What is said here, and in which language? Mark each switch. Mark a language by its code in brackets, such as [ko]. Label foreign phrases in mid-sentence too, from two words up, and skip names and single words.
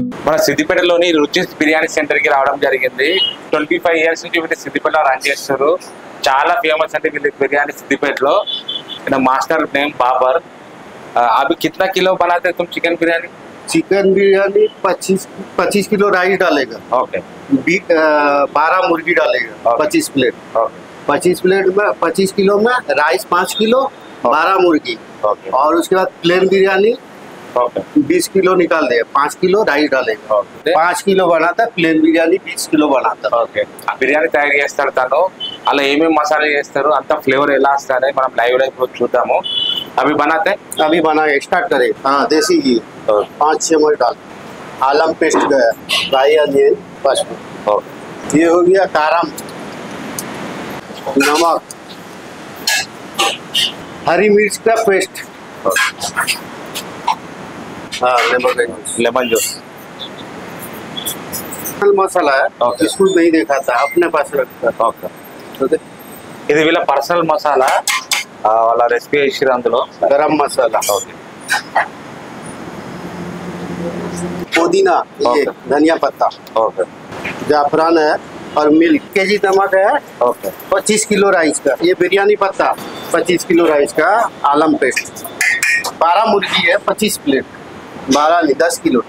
[te] మన సిద్దిపేటలోని రుచిస్ బిర్యానీ సెంటర్కి రావడం జరిగింది. 25 years నుంచి వీళ్ళు సిద్దిపేటలో రన్ చేస్తారు. చాలా ఫేమస్ అంటే వీళ్ళు బిర్యానీ సిద్దిపేటలో. [en] master name बाबर। [hi] अभी कितना किलो बनाते तुम चिकन बिरयानी? चिकन बिरयानी 25 किलो राइस डालेगा। ओके। 12 मुर्गी डालेगा। 25 प्लेट। 25 प्लेट में 25 किलो में राइस 5 किलो, 12 मुर्गी। और उसके बाद प्लेन बिरयानी 20 किलो निकाल देगा। 5 किलो राइस डालेगा। 5 किलो बनाता है प्लेन बिरयानी, 20 किलो बनाता है। [te] ఓకే బిర్యానీ తయారు చేస్తారు తను. అలా ఏమేమి మసాలా చేస్తారు అంత ఫ్లేవర్ ఎలా వస్తారో మనం లైవ్ లో ఇప్పుడు చూద్దాము. [hi] अभी बनाते अभी बना स्टार्ट करें। हाँ देसी घी 5-6 चम्मच डाल, आलम पेस्ट गया, [en] fry onion [hi] बस। ये हो गया कारा, नमक, हरी मिर्च का पेस्ट, हाँ [en] lemon juice, [hi] मसाला है। इसको नहीं देखा था, अपने पास रखता। [te] ఇది వీళ్ళ పర్సనల్ మసాలా, వాళ్ళ రెసిపీ ఇచ్చిరు అందులో. [hi] गरम मसाला, पुदीना, ये धनिया पत्ता, जाफरान है और मिल्क। केजी नमक है। 25 किलो राइस का ये बिरयानी पत्ता, 25 किलो राइस का आलम पेस्ट, 12 मुर्गी है 25 प्लेट, 12 नहीं 10 किलो।